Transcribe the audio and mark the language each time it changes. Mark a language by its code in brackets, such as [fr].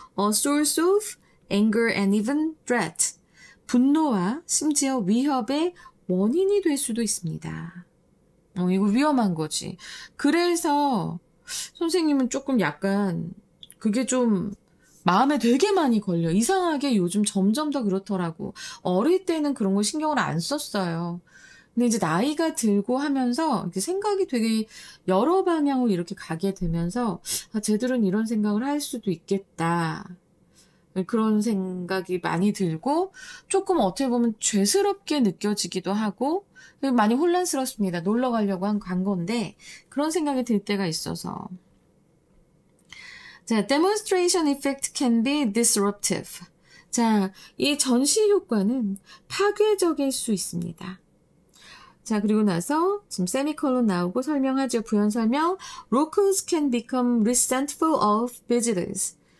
[en] A source of anger and even threat. [ko] 분노와 심지어 위협의 원인이 될 수도 있습니다. 이거 위험한 거지. 그래서 선생님은 조금 약간 그게 좀 마음에 되게 많이 걸려. 이상하게 요즘 점점 더 그렇더라고. 어릴 때는 그런 거 신경을 안 썼어요. 근데 이제 나이가 들고 하면서 이렇게 생각이 되게 여러 방향으로 이렇게 가게 되면서 쟤들은 이런 생각을 할 수도 있겠다. 그런 생각이 많이 들고 조금 어떻게 보면 죄스럽게 느껴지기도 하고 많이 혼란스럽습니다. 놀러 가려고 간 건데 그런 생각이 들 때가 있어서. [en] 자, demonstration effect can be disruptive. [ko] 자, 이 전시 효과는 파괴적일 수 있습니다. 자, 그리고 나서 지금 세미콜론 나오고 설명하죠. 부연 설명. [en] Locals can become resentful of visitors.